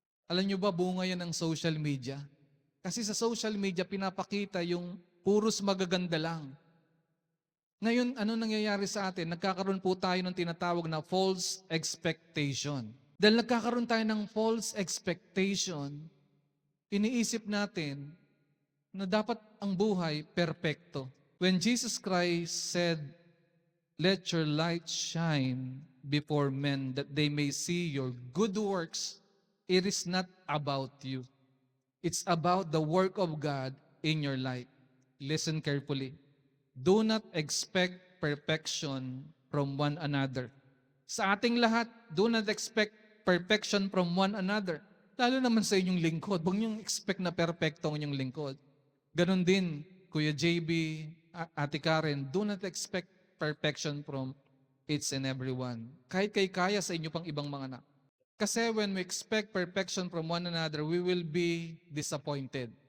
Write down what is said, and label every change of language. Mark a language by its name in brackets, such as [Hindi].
[Filipino] Alam nyo ba bunga yan ng social media? Kasi sa social media pinapakita yung puros magaganda lang. Ngayon, ano nangyayari sa atin? Nagkakaroon po tayo ng tinatawag na false expectation. Dahil nagkakaroon tayo ng false expectation, iniisip natin na dapat ang buhay perpekto. [English] When Jesus Christ said, let your light shine before men that they may see your good works, it is not about you. It's about the work of God in your life. Listen carefully. Do not expect perfection from one another. [Filipino] Sa ating lahat, [English] do not expect perfection from one another. [Filipino] Lalo naman sa inyong lingkod. Huwag niyong expect na perfecto ang inyong lingkod. Ganon din, [English] Kuya JB, Ate Karen, do not expect perfection from each and everyone. [Filipino] Kahit kay Kaya sa inyo pang ibang mga anak. Kasi [English] when we expect perfection from one another, we will be disappointed.